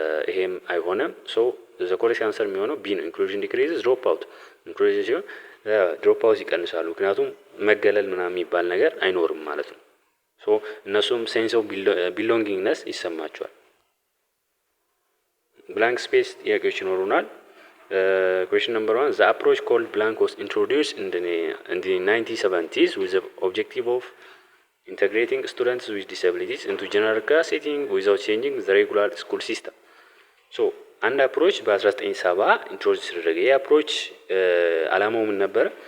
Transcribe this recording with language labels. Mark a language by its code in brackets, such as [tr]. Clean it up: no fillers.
[am] ይሄም አይሆንም። ሶ ዘ ኮሬክት አንሰር የሚሆነው ቢ ነው። ኢንክሉዥን ዲክሪዝስ ድሮፕ አውት። ኢንክሉዥን ሲሆን ድሮፕ አውት ይቀንሳሉ፣ ምክንያቱም መገለል ምናምን የሚባል ነገር አይኖርም ማለት ነው። ሶ እነሱም ሴንስ ኦፍ ቢሎንጊንግነስ ይሰማቸዋል። ብላንክ ስፔስ ጥያቄዎች ይኖሩናል። [en] Question number 1. The approach called blank was introduced in the 1970s with the objective of integrating students with disabilities into general class setting without changing the regular school system. [am] So አንድ አፕሮች በ1970 ኢንትሮዲዩስ ተደረገ። ይህ አፕሮች አላማው ምን ነበር?